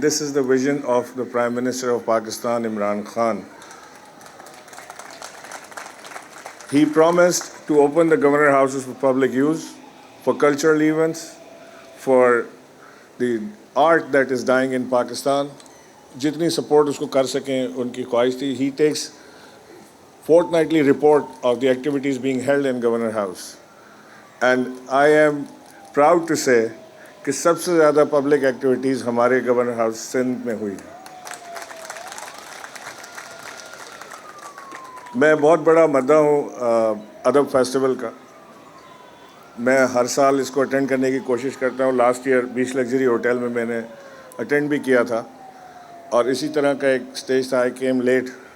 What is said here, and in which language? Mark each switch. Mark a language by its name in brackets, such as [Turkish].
[English] This is the vision of the Prime Minister of Pakistan, Imran Khan. He promised to open the Governor Houses for public use, for cultural events, for the art that is dying in Pakistan. [Hindi] जितनी support उसको कर सकें उनकी ख्वाहिश थी. [English] He takes fortnightly report of the activities being held in Governor House. And I am proud to say [Hindi] कि सबसे ज़्यादा public activities हमारे Governor House सिंध में हुई. मैं बहुत बड़ा मद्दा हूँ अदब फेस्टिवल का. मैं हर साल इसको अटेंड करने की कोशिश करता हूँ. लास्ट ईयर बीच लग्जरी होटल में मैंने अटेंड भी किया था और इसी तरह का एक स्टेज था. [English] I came late